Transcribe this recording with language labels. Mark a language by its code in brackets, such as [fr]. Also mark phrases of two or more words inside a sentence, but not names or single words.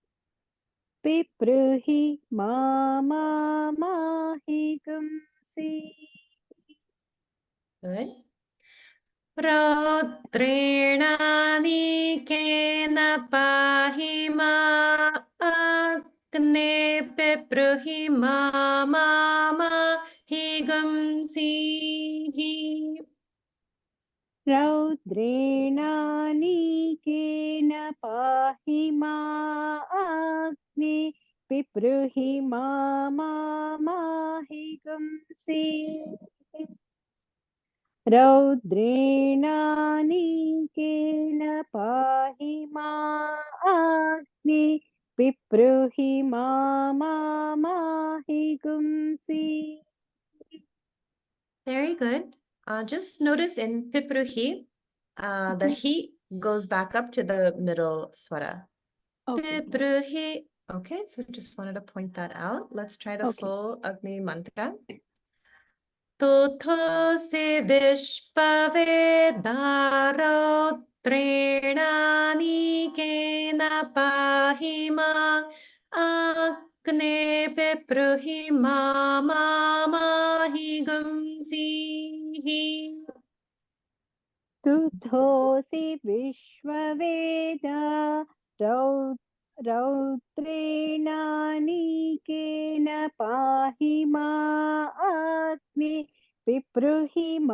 [sa] पिब्रुहि माहि गुंसीः. [en] Good. [sa] रौद्रेणानीकेन पाहि मा अग्ने पिप्रुहि मम हिगंसि. रौद्रेणानीकेन पाहि माग्ने पिप्रुहि माहिगुंसि रौद्रेणानीकेन पाहि माग्ने पिप्रुहि माहिगुंसि. [en] Very good. Just notice in pipruhi, the he goes back up to the middle swara. Okay. Pipruhi. Okay, so just wanted to point that out. Let's try the Okay. full Agni mantra. [sa] तोथो से विश्पवेदरो त्रेणानि केन पाहिमा अग्ने पिप्रुहि माहि गुंसि. तुथोऽसि विश्ववेदा रौद्रेणानीकेन पाहि माग्ने पिप्रुहि